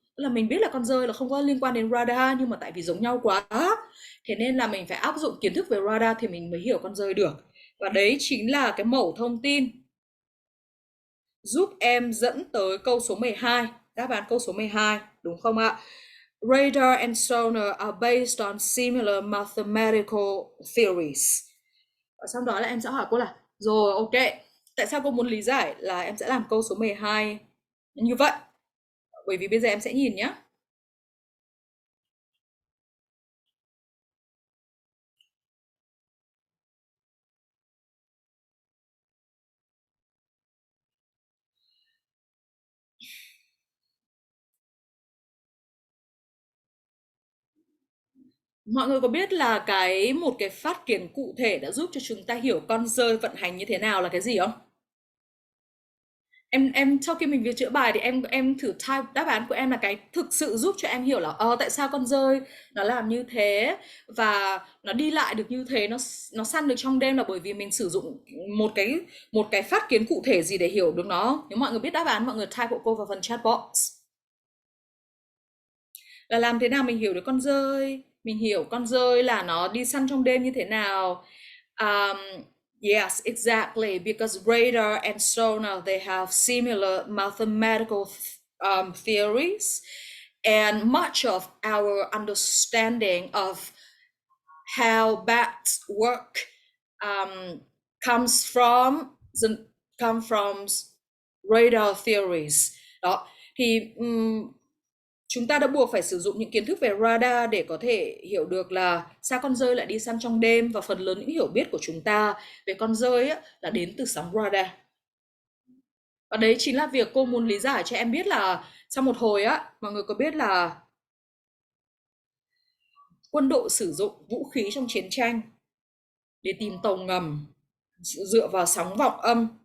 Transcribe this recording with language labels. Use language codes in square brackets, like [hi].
[vi] Tức là mình biết là con dơi là không có liên quan đến radar, nhưng mà tại vì giống nhau quá, thế nên là mình phải áp dụng kiến thức về radar thì mình mới hiểu con dơi được. Và đấy chính là cái mẩu thông tin giúp em dẫn tới câu số 12, đáp án câu số 12, đúng không ạ? [en] Radar and sonar are based on similar mathematical theories. [vi] Và sau đó là em sẽ hỏi cô là rồi ok, tại sao cô muốn lý giải, là em sẽ làm câu số 12 như vậy. Bởi vì bây giờ em sẽ nhìn nhé. Mọi người có biết là một cái phát kiến cụ thể đã giúp cho chúng ta hiểu con dơi vận hành như thế nào là cái gì không? Em sau khi mình việc chữa bài thì em thử type đáp án của em là cái thực sự giúp cho em hiểu là tại sao con dơi nó làm như thế và nó đi lại được như thế, nó săn được trong đêm là bởi vì mình sử dụng một cái phát kiến cụ thể gì để hiểu được nó. Nếu mọi người biết đáp án, mọi người type hộ cô vào phần chat box. Là làm thế nào mình hiểu được con dơi, mình hiểu con dơi là nó đi săn trong đêm như thế nào. [en] um, yes, exactly, because radar and sonar, they have similar mathematical theories, and much of our understanding of how bats work um, comes from the come from radar theories. [vi] Đó thì chúng ta đã buộc phải sử dụng những kiến thức về radar để có thể hiểu được là sao con dơi lại đi săn trong đêm, và phần lớn những hiểu biết của chúng ta về con dơi á, là đến từ sóng radar. Và đấy chính là việc cô muốn lý giải cho em biết là sau một hồi á, mọi người có biết là quân đội sử dụng vũ khí trong chiến tranh để tìm tàu ngầm dựa vào sóng vọng âm.